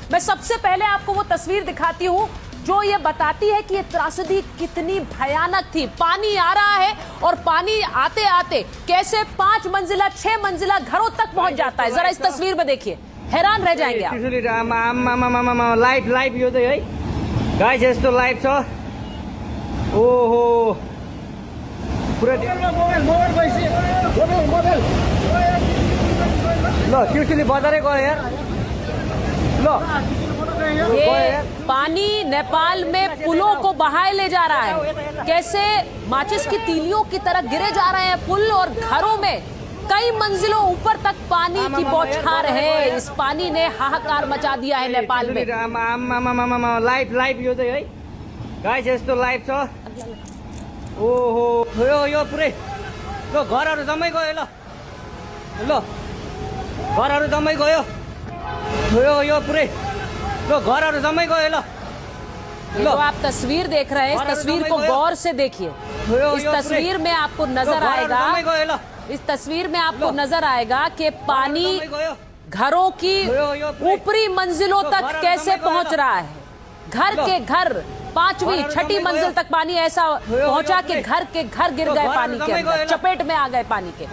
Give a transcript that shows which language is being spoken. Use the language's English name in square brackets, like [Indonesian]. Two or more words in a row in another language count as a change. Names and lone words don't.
[Hindi] मैं सबसे पहले आपको वो तस्वीर दिखाती हूँ जो ये बताती है कि ये त्रासदी कितनी भयानक थी। पानी आ रहा है और पानी आते आते कैसे 5 मंजिला 6 मंजिला घरों तक पहुंच जाता है। जरा इस तस्वीर में देखिए, हैरान रह जाएंगे आप। [Nepali] लाइभ यो चाहिँ है गाइस, यस्तो लाइभ छ। ओहो पुरा ल त्रिशुली बजारै गयो यार। ल [Hindi] ये पानी नेपाल में पुलों को बहाए ले जा रहा है। कैसे माचिस की तीलियों की तरह गिरे जा रहे हैं पुल, और घरों में कई मंजिलों ऊपर तक पानी की बौछार है। इस पानी ने हाहाकार मचा दिया है नेपाल में। [Nepali] लाइभ यो चाहिँ है गाइस, यस्तो लाइभ छ। ओहो यो पुरै ल घरहरू जम्मै गयो। ल घरहरू जम्मै गयो। यो पुरै ल घरहरू जम्मै गयो। [Hindi] जो आप तस्वीर देख रहे हैं, इस तस्वीर को गौर से देखिए। इस तस्वीर में आपको नजर आएगा, इस तस्वीर में आपको नजर आएगा कि पानी घरों की ऊपरी मंजिलों तक कैसे पहुंच रहा है। घर के घर 5वीं 6ठी मंजिल तक पानी ऐसा पहुंचा कि घर के घर गिर गए पानी के अंदर, चपेट में आ गए पानी के।